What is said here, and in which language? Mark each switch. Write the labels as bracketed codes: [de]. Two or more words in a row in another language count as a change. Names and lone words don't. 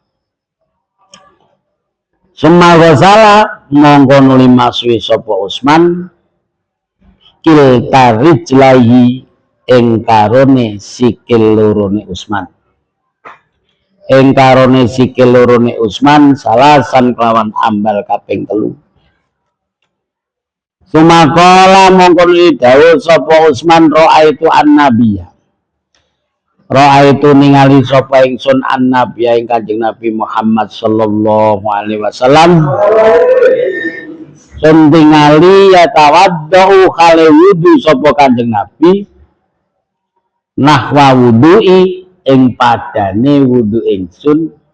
[ar] Summa ghasala [jv] mongko nuli masuhi sapa Utsman [ar] kilta rijlaihi [jv] ing karone sikil lorone Utsman. Ing karone sikil lorone Utsman salasan kelawan ambal kaping 3. Sumakala mongko nuli dawuh sapa Utsman [ar] ra'aitu an-nabiyya. [jv] Ra'aitu ningali sapa ingsun an-nabiyya ing Kanjeng Nabi Muhammad [ar] sallallahu alaihi wasallam. [jv] Suntingali yatawaddau kale wudu sapa Kanjeng Nabi [ar] nahwa wudu'i [jv] ing padane wudu ingsun.